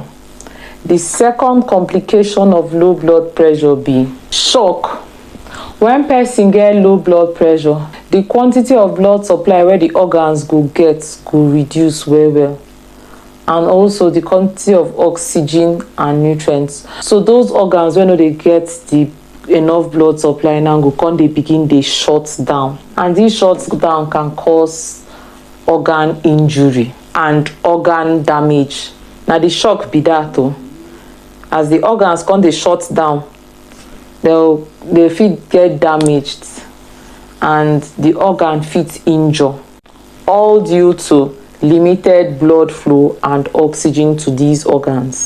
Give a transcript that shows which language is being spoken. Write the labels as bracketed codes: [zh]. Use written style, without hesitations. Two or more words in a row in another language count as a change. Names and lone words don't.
[pcm] The second complication of low blood pressure be shock. When person get low blood pressure, the quantity of blood supply wey the organs go get go reduce well, and also the quantity of oxygen and nutrients. So those organs wey no dey get the enough blood supply now go come dey begin dey shut down, and this shut down can cause organ injury and organ damage. Na the shock be that o. As the organs come dey shut down, they fit get damaged and the organ fit injure, all due to limited blood flow and oxygen to these organs.